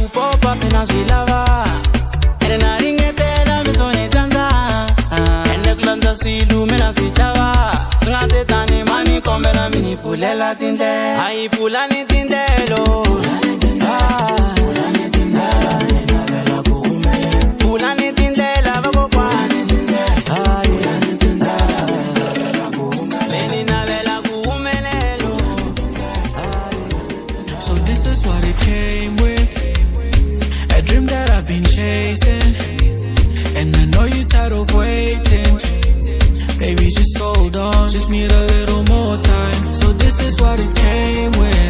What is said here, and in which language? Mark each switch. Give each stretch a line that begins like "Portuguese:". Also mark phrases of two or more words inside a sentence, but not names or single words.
Tsonga: popa mina swi lava ene na ringetela mi swo ni tsandza ende ku landza swilu mina swi chava swi nga te tani mani kombela mi ni pfulela tindlela ayipfulani tindlelo pulani tindlela vakokwani meni navela kuhumelelo
English: So this is what it came with. A dream that I've been chasing. And I know you're tired of waiting. Baby, just hold on. Just need a little more time. So this is what it came with.